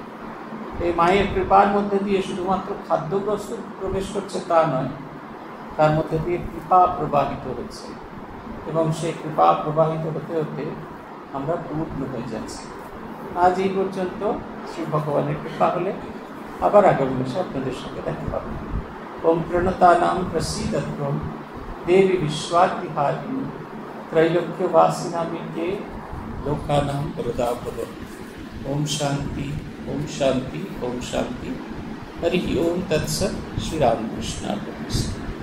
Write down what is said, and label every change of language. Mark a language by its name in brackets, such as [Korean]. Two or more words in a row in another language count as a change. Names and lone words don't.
[Bangla] এই মায়ের কৃপার মধ্যে দিয়ে শুধুমাত্র খাদ্যগ্রস্ত প্রবেশ করছে তা নয়, তার মধ্যে দিয়ে কৃপা প্রবাহিত হচ্ছে, এবং সেই কৃপা প্রবাহিত হতে হতে আমরা পূর্ণ হয়ে যাচ্ছি। আজ এই পর্যন্ত। শ্রী ভগবানের কৃপা হলে আবার আগামী মাসে আপনাদের সঙ্গে দেখা পাবেন। [Sanskrit] ওম প্রণতানাং প্রসীদত্বম দেবী বিশ্বাতিহারিণী त्रैलोक्यवासिनामिके लोकानां वरदाभव। ओम शांति, ओम शांति, ओम शांति। हरि ओम तत्सत्। श्री रामकृष्णार्पणमस्तु।